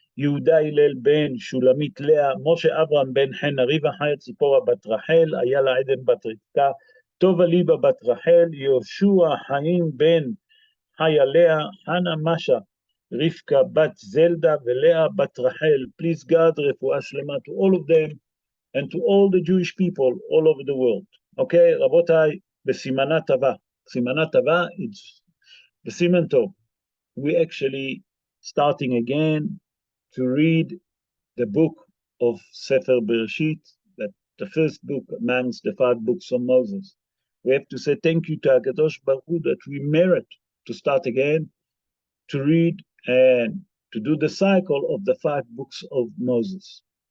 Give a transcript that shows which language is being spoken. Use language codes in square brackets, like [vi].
[he] יהודה הלל בן שולמית לאה, משה אברהם בן חנה, ריבה חיה ציפורה בת רחל, איילה עדן בת רבקה, טובה ליבה בת רחל, יהושע חיים בן חיה לאה, חנה משה, רבקה בת זלדה ולאה בת רחל. [en] Please God, [he] רפואה שלמה [en] to all of them and to all the Jewish people all over the world. [he] Okay, רבותיי, בסימנה טובה. סימנה טובה, [en] it's [he] בסימן טוב. [en] We actually starting again to read the book of Sefer Bereishit, that the first book amongst the 5 books of Moses. We have to say thank you to HaKadosh Baruch Hu that we merit to start again, to read and to do the cycle of the 5 books of Moses.